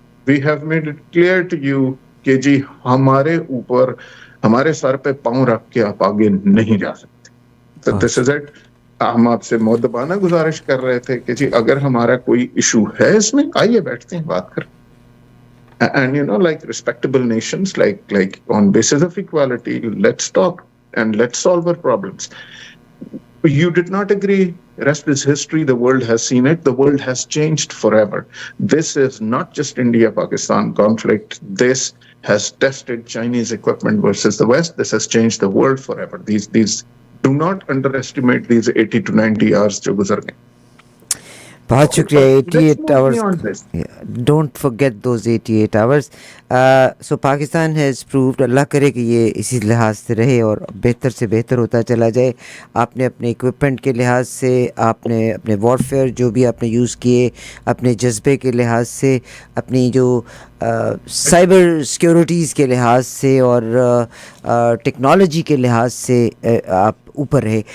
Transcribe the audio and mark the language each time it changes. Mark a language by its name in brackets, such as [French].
[English] We have made it clear to you [Urdu] کہ جی ہمارے اوپر ہمارے سر پہ پاؤں رکھ کے آپ آگے نہیں جا سکتے. [English] This is it. [Urdu] ہم آپ سے مؤدبانہ گزارش کر رہے تھے کہ جی اگر ہمارا کوئی ایشو ہے اس میں آئیے بیٹھتے ہیں بات کریں. [English] And like respectable nations, like on basis of equality, let's talk and let's solve our problems. You did not agree. Rest is history. The world has seen it. The world has changed forever. This is not just India-Pakistan conflict. This has tested Chinese equipment versus the West. This has changed the world forever. These do not underestimate these 80 to 90 hours [Urdu] جو گزر گئے. بہت شکریہ. [English] Let's 88 move hours. beyond this. Don't forget those 88 hours. So Pakistan has proved, [Urdu] اللہ کرے کہ یہ اسی لحاظ سے رہے اور بہتر سے بہتر ہوتا چلا جائے. آپ نے اپنے اکوپمنٹ کے لحاظ سے، آپ نے اپنے وارفیئر جو بھی آپ نے یوز کیے، اپنے جذبے کے لحاظ سے، اپنی جو سائبر سیکیورٹیز کے لحاظ سے اور ٹیکنالوجی کے لحاظ سے آپ اوپر رہے.